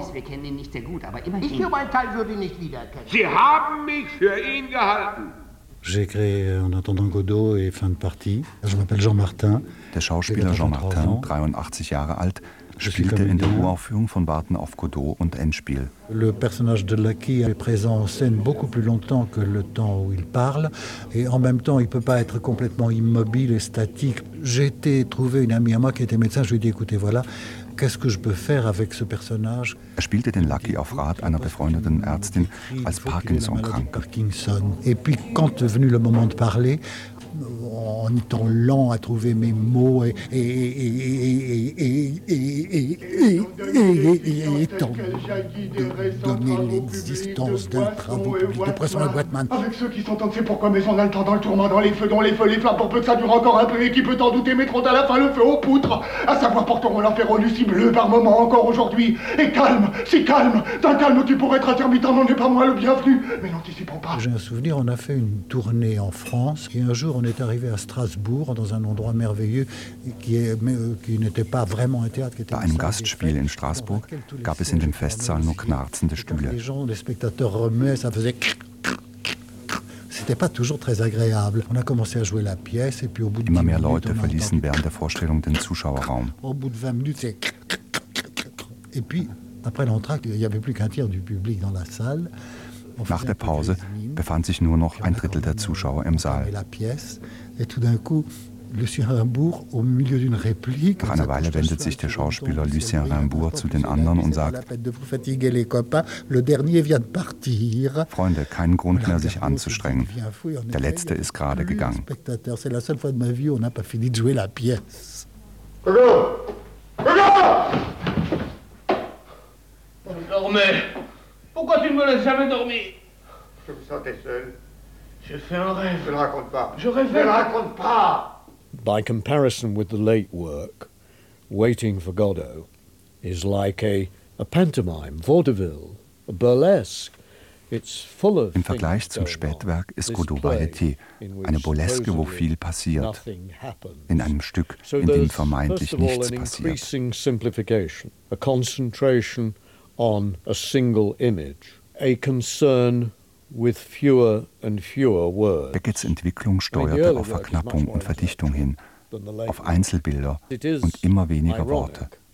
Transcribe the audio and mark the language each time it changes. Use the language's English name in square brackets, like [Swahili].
[German] Gewiss, wir kennen ihn nicht sehr gut, aber immerhin. Ich für meinen Teil würde ihn nicht wiedererkennen. Sie haben mich für ihn gehalten. [French] En attendant Godot et fin de partie. Je m'appelle Jean Martin. [German] Der Schauspieler Jean Martin, 83 Jahre alt, spielte in der Uraufführung von Warten auf Godot und Endspiel. [French] Le personnage de Lucky est présent en scène beaucoup plus longtemps que le temps où il parle et en même temps il peut pas être complètement immobile et statique. J'ai été trouver une amie à moi qui était médecin, je lui ai dit écoutez voilà, qu'est-ce que je peux faire avec ce personnage? [German] Er spielte den Lucky auf Rat einer befreundeten Ärztin als Parkinson-Kranken. [French] Et puis quand est venu le moment de parler, en étant lent à trouver mes mots et donner l'existence d'un travail public de pression à Batman. Avec ceux qui sont tentés, pourquoi mais on a le temps dans le tourment, dans les feux, dans les feux, les flammes, pour peu que ça dure encore un peu, et qui peut en douter, mettront à la fin le feu aux poutres, à savoir porteront l'enfer au lucide bleu par moment encore aujourd'hui, et calme, si calme, d'un calme tu pourrais être intermittent, n'en est pas moi le bienvenu, mais n'anticipons pas. J'ai un souvenir, on a fait une tournée en France, et un jour on est arrivé à Strasbourg, dans un endroit merveilleux qui n'était pas vraiment un théâtre. [German] Bei einem Gastspiel in Straßburg gab es in dem Festsaal nur knarzende Stühle. [French] Les gens, les spectateurs remuaient, ça faisait. C'était pas toujours très agréable. On a commencé à jouer la pièce et puis au bout de 20 minutes. [German] Immer mehr Leute verließen während der Vorstellung den Zuschauerraum. [French] Au bout de 20 minutes, c'est. Et puis, après l'entracte, il n'y avait plus qu'un tiers du public dans la salle. [German] Nach der Pause befand sich nur noch ein Drittel der Zuschauer im Saal. Nach einer Weile wendet sich der Schauspieler Lucien Rimbourg zu den anderen und sagt, Freunde, keinen Grund mehr, sich anzustrengen. Der Letzte ist gerade gegangen. Godot! Godot! [French] dormais. Pourquoi tu ne me laisses jamais dormir? Je me sentais seul. J'ai fait un rêve. Ne raconte pas. Je rêvais. Ne raconte pas. [English] By comparison with the late work, Waiting for Godot is like a pantomime, vaudeville, a burlesque. It's full of [German] im Vergleich zum Spätwerk ist Godot Varieté eine Burleske, wo viel passiert, in einem Stück, in dem vermeintlich nichts passiert. [English] A concentration on a single image, a concern with fewer and fewer words. [German] Beckets Entwicklung steuerte auf Verknappung und Verdichtung hin, auf Einzelbilder und immer weniger Worte.